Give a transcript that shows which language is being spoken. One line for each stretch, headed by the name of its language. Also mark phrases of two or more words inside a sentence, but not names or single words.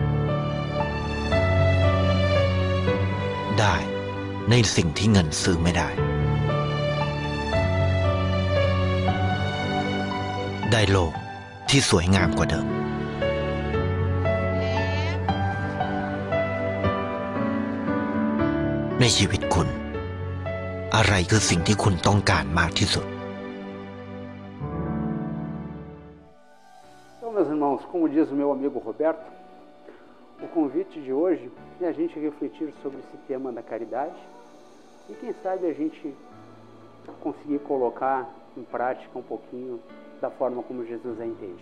Thai: ได้ในสิ่งที่เงินซื้อไม่ได้ได้โลกที่สวยงามกว่าเดิมในชีวิตคุณอะไรคือสิ่งที่คุณต้องการมากที่สุด
Portuguese: Então, meus irmãos, como diz o meu amigo Roberto, o convite de hoje é a gente refletir sobre esse tema da caridade e quem sabe a gente conseguir colocar em prática um pouquinho da forma como Jesus a entende.